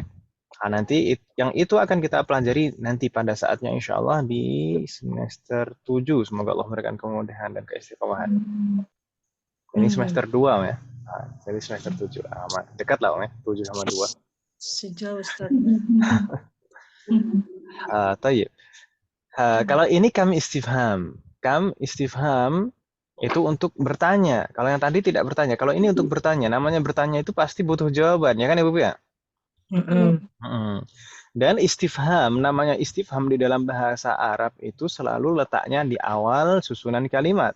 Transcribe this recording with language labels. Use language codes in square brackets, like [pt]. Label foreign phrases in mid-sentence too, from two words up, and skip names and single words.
[id] Nanti yang itu akan kita pelajari nanti pada saatnya [ar] إن شاء الله [id] di semester 7. Semoga Allah memberikan kemudahan dan keistiqomahan. Ini semester 2 ya. Jadi semester 7. Dekat lah ya, 7 sama 2. Sejauh Ustaz. Tayyib. Kalau ini [ar] كم استفهام. كم استفهام [id] itu untuk bertanya. Kalau yang tadi tidak bertanya. Kalau ini untuk bertanya. Namanya bertanya itu pasti butuh jawaban. Ya kan Ibu ya? Dan istifham, namanya istifham di dalam bahasa Arab itu selalu letaknya di awal susunan kalimat.